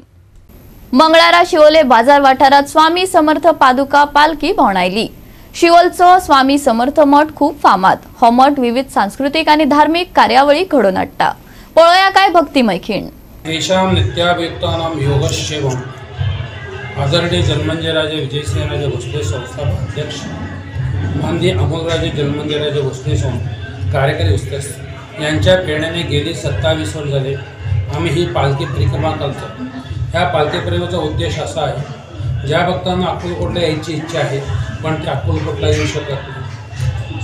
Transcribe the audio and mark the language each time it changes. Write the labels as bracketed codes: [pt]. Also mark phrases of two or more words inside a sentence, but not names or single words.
[kok] मंगळारा शिवोले बाजार वाठारात स्वामी समर्थ पादुका पालखी भोंवडायली. शिवोलचो स्वामी समर्थ मठ खूप फामाद. हो मठ विविध सांस्कृतिक आणि धार्मिक कार्यावळी घडोवन हाडटा. पळोवया काय भक्तिमय खीण. [sa] येषां नित्याभियुक्तानां योगक्षेमम् [mr] आदरणीय जन्मंजयराजे विजयसिंहराजे भोसले संस्थापक अध्यक्ष माननीय अमोलराजे जन्मंजयराजे भोसले कार्यकारी उस्ताद यांच्या प्रेरणेने गेली 27 वर्ष झाले आम्ही ही पालखी परिक्रमा करतो. ह्या पालखी परिक्रमेचा उद्देश असा आहे ज्या भक्तांना अक्कलकोटला यायची इच्छा आहे पण ते अक्कलकोटला येऊ शकत नाही.